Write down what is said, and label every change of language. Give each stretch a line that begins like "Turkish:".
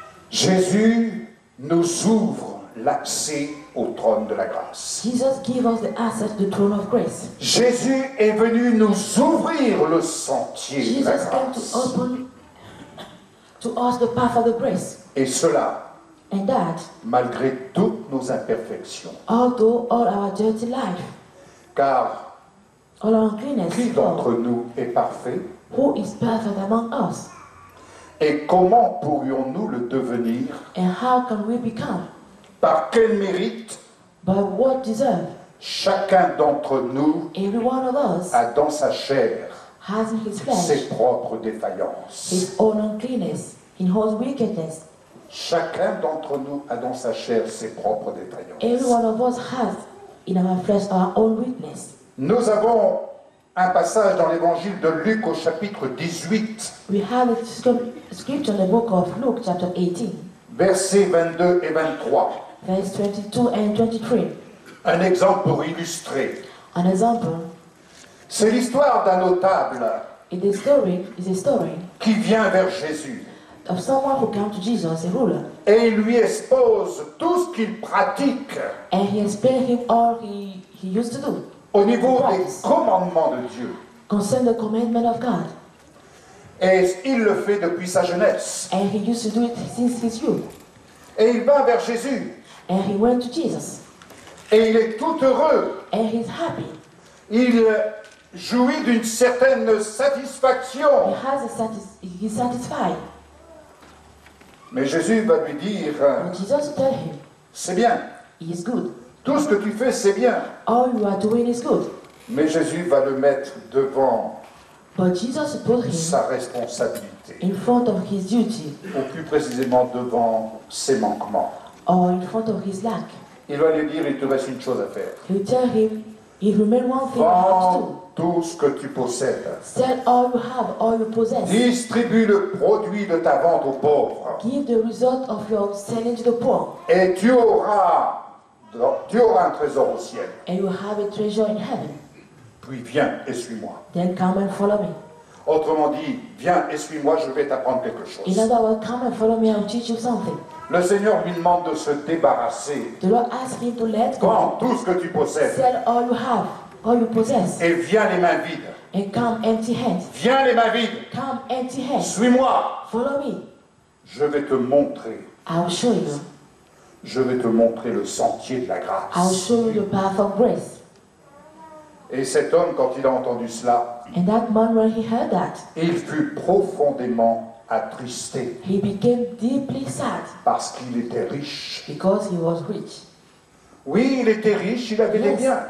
French: Jésus nous ouvre l'accès au trône de la grâce.
English: Jesus gave us the access to the throne of grace.
French: Jésus est venu nous ouvrir le sentier de la
English: Jesus came to
French: grâce.
English: open to us the path of the grace.
French: Et cela,
English: And that,
French: malgré toutes nos imperfections.
English: although all our dirty life,
French: Car
English: all our uncleanness,
French: qui d'entre nous est parfait?
English: who is perfect among us?
French: Et comment pourrions-nous le devenir?
English: And how can we become?
French: Par quel mérite?
English: By what deserve?
French: Chacun d'entre nous
English: Every one of us
French: a dans sa chair
English: has in his
French: ses
English: flesh
French: propres défaillances.
English: his own uncleanness, in his wickedness.
French: Chacun d'entre nous a dans sa chair ses propres
English: Every
French: défaillances.
English: one of us has in our flesh our own weakness.
French: Nous avons un passage dans l'évangile de Luc au chapitre 18,
English: We have a scripture in the book of Luke, chapter 18,
French: versets 22 et 23.
English: verse 22 and 23.
French: Un exemple pour illustrer.
English: An example,
French: C'est l'histoire d'un notable
English: is a story
French: qui vient vers Jésus
English: of someone who came to Jesus, a ruler,
French: et il lui expose tout ce qu'il pratique
English: and he explained him all he used to do
French: au niveau des commandements de Dieu.
English: concerning the commandment of God.
French: Et il le fait depuis sa jeunesse.
English: And he used to do it since his youth.
French: Et il va vers Jésus
English: And he went to Jesus,
French: et il est tout heureux.
English: and he's happy.
French: Il jouit d'une certaine satisfaction.
English: He's satisfied.
French: Mais Jésus va lui dire,
English: But Jesus tell him,
French: c'est bien,
English: he is good.
French: Tout ce que tu fais, c'est bien.
English: All you are doing is good.
French: Mais Jésus va le mettre devant
English: But Jesus put him
French: sa responsabilité.
English: in front of his duty,
French: Ou plus précisément devant ses manquements.
English: or in front of his lack.
French: Il va lui dire, il te reste une chose à faire.
English: He tell him, if you remain one thing you have to do.
French: Vends tout ce que tu possèdes.
English: Sell all you have, all you possess.
French: Distribue le produit de ta vente aux pauvres.
English: Give the result of your selling to the poor,
French: Et tu auras un trésor au ciel.
English: and you have a treasure in heaven.
French: Puis viens et suis-moi.
English: Then come and follow me.
French: Autrement dit, viens et suis-moi, je vais t'apprendre quelque
English: In
French: chose.
English: other words, come and follow me, I'll teach you something.
French: Le Seigneur lui demande de se débarrasser.
English: The Lord asked him to let
French: Vends
English: go.
French: tout ce que tu possèdes.
English: Sell all you have, all you possess,
French: Et viens les mains vides.
English: and come empty hands.
French: Viens les mains vides.
English: Come empty hands.
French: Suis-moi.
English: Follow me.
French: Je vais te montrer.
English: I'll show you.
French: Je vais te montrer le sentier de la
English: I'll
French: grâce.
English: show you the path of grace.
French: Et cet homme, quand il a entendu cela,
English: And that man, when he heard that,
French: il fut profondément attristé
English: he became deeply sad
French: parce qu'il était riche.
English: because he was rich.
French: Oui, il était riche, il avait des biens.